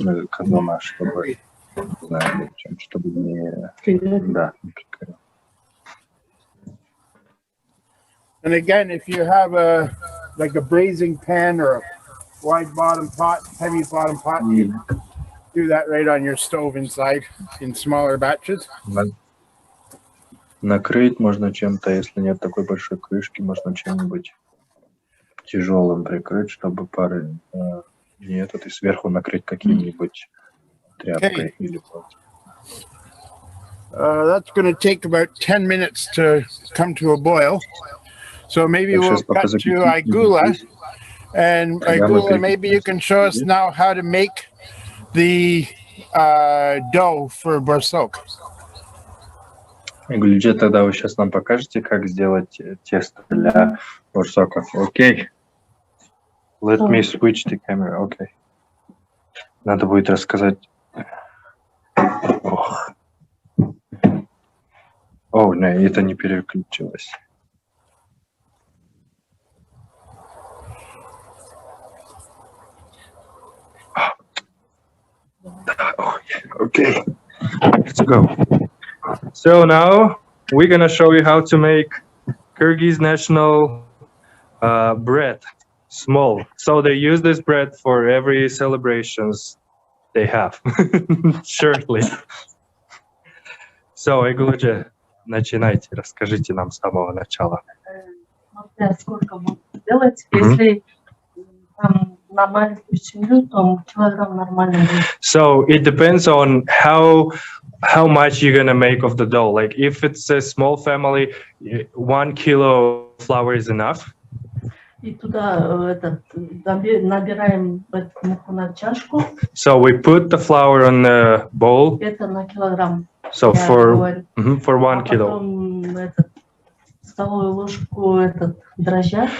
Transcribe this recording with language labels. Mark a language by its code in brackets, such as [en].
[ru] Козла, чтобы, чтобы не... Да, не прикорел. [en] And again, if you have like a braising pan or a wide bottom pot, heavy bottom pot, you do that right on your stove inside in smaller batches. [ru] Накрыть можно чем-то, если нет такой большой крышки, можно чем-нибудь тяжелым прикрыть, чтобы пары нет, и сверху накрыть каким-нибудь тряпкой или платьем. [en] That's going to take about 10 minutes to come to a boil. So maybe we'll cut to Aigoola, and Aigoola, maybe you can show us now how to make the dough for Borsolk. [ru] Гулидже, тогда вы сейчас нам покажете, как сделать тесто для борсоков. Окей. [en] Let me switch the camera. [ru] Окей. Надо будет рассказать. О, нет, это не переключилось. [en] Oh, yeah. Okay. Let's go. So now we're gonna show you how to make Kyrgyz national bread, small. So they use this bread for every celebrations they have. Surely. [ru] So, Aigoola, начинайте, расскажите нам с самого начала. Сколько можно делать, если на маленькую семью, то килограмм нормально будет. [en] So it depends on how much you're gonna make of the dough. Like if it's a small family, 1 kilo flour is enough. [ru] И туда набираем муку на чашку. [en] So we put the flour on the bowl. [ru] Это на килограмм. [en] So for 1 kilo. [ru] Потом столовую ложку дрожжа.